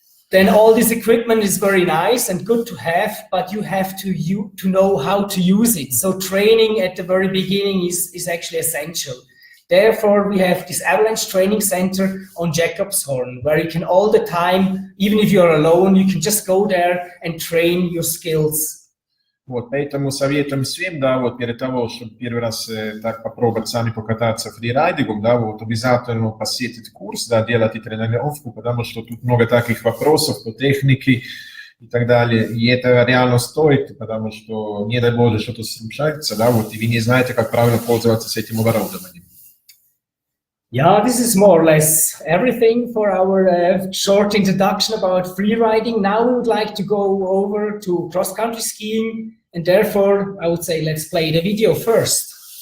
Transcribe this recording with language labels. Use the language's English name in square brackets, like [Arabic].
[English] Then all this equipment is very nice and good to have, but you have to know how to use it. So training at the very beginning is actually essential. Therefore, we have this avalanche training center on Jacobshorn, where you can all the time, even if you're alone, you can just go there and train your skills. [Russian] Вот, поэтому советуем всем, да, вот перед того, чтобы первый раз так попробовать сами покататься фрирайдингом, да, вот обязательно посетить курс, да, делать тренировку, потому что тут много таких вопросов по технике и так далее, и это реально стоит, потому что, не дай Боже, что-то случается, да, вот, и вы не знаете, как правильно пользоваться этим оборудованием. [English] Yeah, this is more or less everything for our short introduction about freeriding. Now we would like to go over to cross-country skiing, and therefore I would say let's play the video first.